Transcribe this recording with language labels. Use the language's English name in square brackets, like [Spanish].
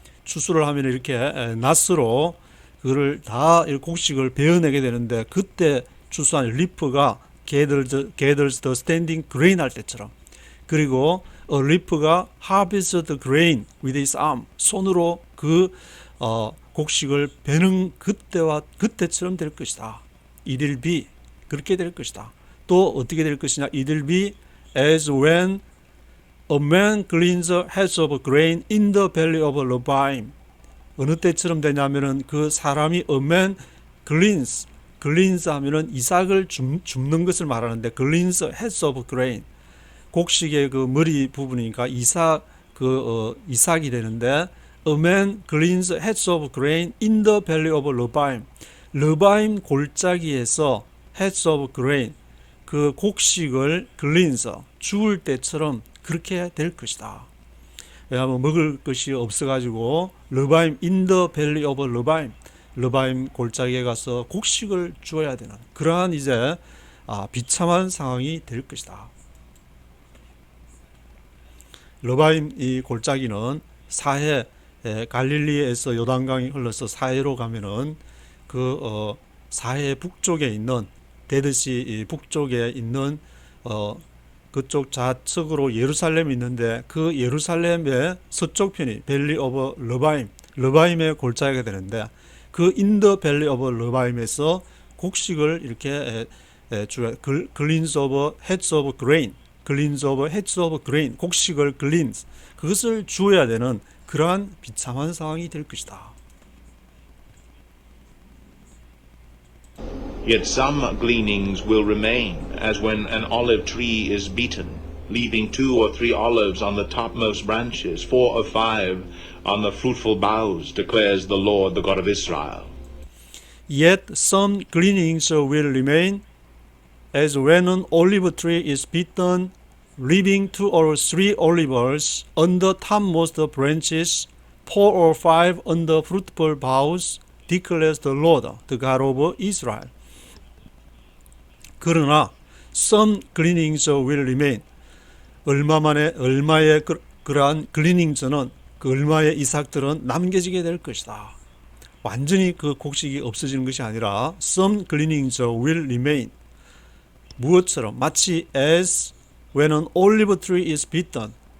[Korean] 추수를 하면 이렇게 낫으로 그를 다 곡식을 베어내게 되는데, 그때 추수한 리프가 [English] gathers the standing grain [Korean] 할 때처럼, 그리고 리프가 [English] harvest the grain with his arm, [Korean] 손으로 그 곡식을 베는 그때처럼 될 것이다. [English] It will be, [Korean] 그렇게 될 것이다. 또 어떻게 될 것이냐? [English] It will be as when a man gleans heads of grain in the valley of Rephaim. [Korean] 어느 때처럼 되냐면은, 그 사람이 [English] a man gleans [Korean] 하면은 이삭을 줍는 것을 말하는데, [English] gleans heads of grain, [Korean] 곡식의 그 머리 부분이니까 이삭이 되는데, [English] a man gleans heads of grain in the valley of Rephaim. [Korean] 르바임 골짜기에서 [English] heads of grain, [Korean] 그 곡식을 gleans, 주울 때처럼 그렇게 될 것이다. 왜냐하면 먹을 것이 없어가지고 르바임 [English] in the valley of [Korean] 르바임 골짜기에 가서 곡식을 주어야 되는 그러한 이제 비참한 상황이 될 것이다. 르바임 이 골짜기는 사해, 갈릴리에서 요단강이 흘러서 사해로 가면은 그 사해 북쪽에 있는, 데드시 북쪽에 있는 그쪽 좌측으로 예루살렘이 있는데, 그 예루살렘의 서쪽 편이 밸리 오브 르바임의 골짜기가 되는데, 그 [English] In the Valley of Revime [Korean] 에서 곡식을 이렇게 [English] Gleans of heads of grain, [Korean] Gleans of heads of grain, 곡식을 Gleans, 그것을 주어야 되는 그러한 비참한 상황이 될 것이다. [English] Yet some gleanings will remain, as when an olive tree is beaten, leaving 2 or 3 olives on the topmost branches, 4 or 5 on the fruitful boughs, declares the Lord, the God of Israel. Yet some gleanings will remain, as when an olive tree is beaten, leaving 2 or 3 olives on the topmost branches, 4 or 5 on the fruitful boughs, declares the Lord, the God of Israel. [Korean] 그러나 [English] some gleanings will remain. [Korean] 얼마의 그러한 gleanings는 그 얼마의 이삭들은 남겨지게 될 것이다. 완전히 그 곡식이 없어지는 것이 아니라 [English] some gleanings will remain. [Korean] 무엇처럼? 마치 [English] as when an olive tree is beaten.